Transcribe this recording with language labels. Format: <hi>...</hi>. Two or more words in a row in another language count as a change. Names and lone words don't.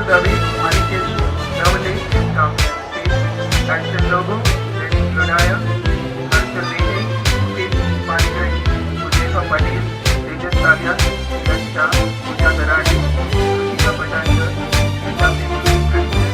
<en>Ravi, Anikesh Ravali, come stage, Action Logo, Lady Lodaya, Arshad Nene, Kit Panigai, Ujefa Patel, Tejas Talia, Yash Shah, Pooja Darani, Ruchika Patania, Gita Pimul, and</en>